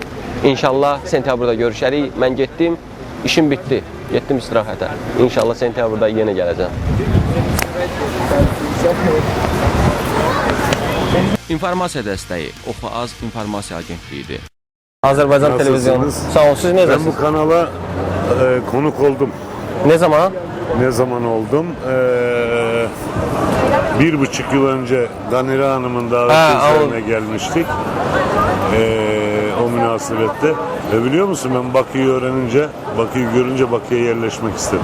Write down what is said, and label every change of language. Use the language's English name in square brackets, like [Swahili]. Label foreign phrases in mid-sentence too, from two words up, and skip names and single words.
[Azerbaijani] İnşallah sentyabrda görüşərik. Mən getdim, işim bitdi. Getdim istirahətə. İnşallah sentyabrda yenə gələcəm. İnformasiya dəstəyi Oxu Az İnformasiya Agentliyidir. Azərbaycan televizyonu. Sağ olun, siz necəsiniz? [Turkish] Ben bu kanala konuk oldum. Ne zaman? Ne zaman oldum? 1,5 yıl önce Danira Hanım'ın daveti üzerine gelmiştik. O münasebette. Ve biliyor musun, ben Bakü'yü öğrenince, Bakü'yü görünce Bakü'ye yerleşmek istedim.